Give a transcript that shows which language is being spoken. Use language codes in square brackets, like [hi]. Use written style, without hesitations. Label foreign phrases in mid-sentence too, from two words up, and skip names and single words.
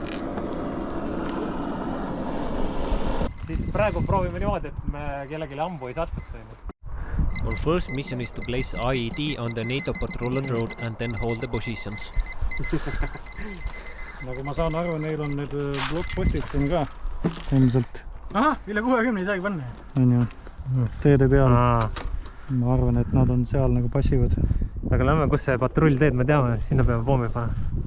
[et] Siis praegu proovime niimoodi, et me kellelegi ambu ei satuks. [en] Our first mission is to place IED on the NATO patrol road and then hold the positions. [et] Nagu ma saan aru, neil on need blockpostid siin ka. Ilmselt. Aha, üle 60 ei saagi panna. On ju, teede peal. Ma arvan, et nad on seal nagu passivad. Aga lähme, kus see patrull teed, me teame, sinna peame pommi panna.